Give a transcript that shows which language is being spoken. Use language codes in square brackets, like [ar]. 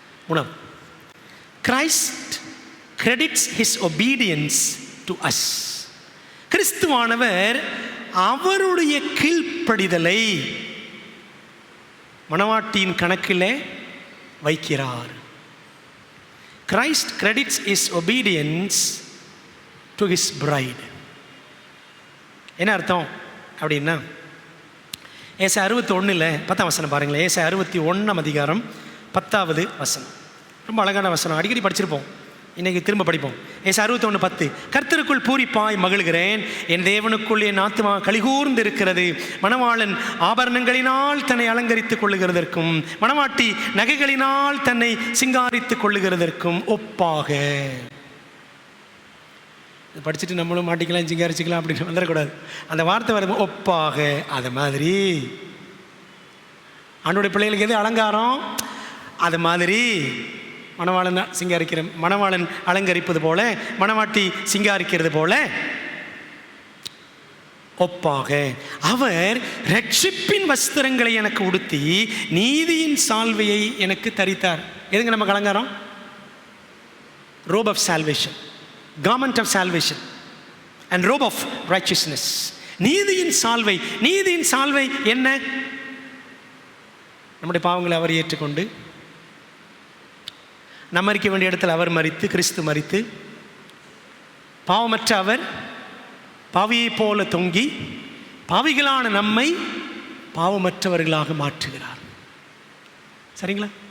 [en] 3, Christ credits his obedience to us. [ta] கிறிஸ்துவானவர் அவருடைய கீழ்ப்படிதலை மணவாட்டியின் கணக்கில் வைக்கிறார். [en] Christ credits his obedience to his bride. [ta] என்ன அர்த்தம் அப்படின்னா, ஏசாயா 61 10ஆம் வசனம் பாருங்களேன். ஏசாயா 61ஆம் அதிகாரம் 10வது வசனம். ரொம்ப அழகான வசனம், அடிக்கடி படிச்சிருப்போம், இன்றைக்கி திரும்ப படிப்போம். ஏசாயா 61:10, கர்த்தருக்குள் பூரிப்பாய் மகிழ்கிறேன், என் தேவனுக்குள் என் ஆத்துமா கலிகூர்ந்து இருக்கிறது. மணவாளன் ஆபரணங்களினால் தன்னை அலங்கரித்துக் கொள்ளுகிறதற்கும் மணவாட்டி நகைகளினால் தன்னை சிங்காரித்துக் கொள்ளுகிறதற்கும் ஒப்பாக. படிச்சுட்டு நம்மளும் மாட்டிக்கலாம், சிங்காரிச்சிக்கலாம் அப்படின்னு வந்துடக்கூடாது. அந்த வார்த்தை வருது ஒப்பாக. அது மாதிரி ஆண்டோடைய பிள்ளைகளுக்கு எது அலங்காரம்? அது மாதிரி மணவாளன் அலங்கரிப்பது போல, மணவாட்டி சிங்காரிக்கிறது போல ஒப்பாக அவர் ரட்சிப்பின் வஸ்திரங்களை எனக்கு உடுத்தி நீதியின் சால்வையை எனக்கு தரித்தார். எதுங்க நமக்கு அலங்காரம்? [en] robe of salvation, garment of salvation and robe of righteousness. [ta] நீதியின் சால்வை. நீதியின் சால்வை என்ன? நம்முடைய பாவங்களை அவர் ஏற்றுக்கொண்டு, நம்ம மரிக்க வேண்டிய இடத்துல அவர் மரித்து, கிறிஸ்து மரித்து, பாவமற்ற அவர் பாவியை போல தொங்கி பாவிகளான நம்மை பாவமற்றவர்களாக மாற்றுகிறார். சரிங்களா?